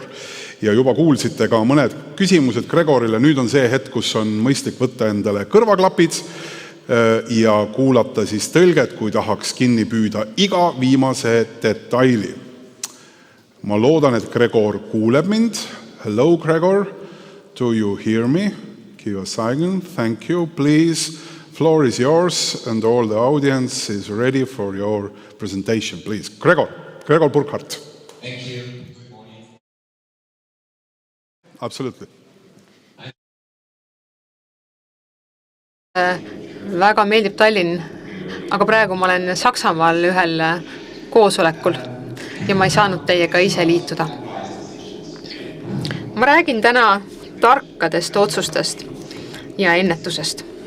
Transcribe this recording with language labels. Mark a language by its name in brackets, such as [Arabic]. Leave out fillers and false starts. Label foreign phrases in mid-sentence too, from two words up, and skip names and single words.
[Estonian] Ja juba kuulsite ka mõned küsimused Gregorile. Nüüd on see hetk, kus on mõistlik võtta endale kõrvaklapid ja kuulata siis tõlget, kui tahaks kinni püüda iga viimase detaili. Ma loodan, et Gregor kuuleb mind. [English] Hello, Gregor. Do you hear me? Give a sign. Thank you. Please, floor is yours and all the audience is ready for your presentation. Please. Gregor Burkhardt. Thank you. Good morning. Absolutely. [Estonian] Väga meeldib Tallinn, aga praegu ma olen Saksamaal ühel koosolekul ja ma ei saanud teiega ise liituda. Ma räägin täna tarkadest otsustest ja ennetusest.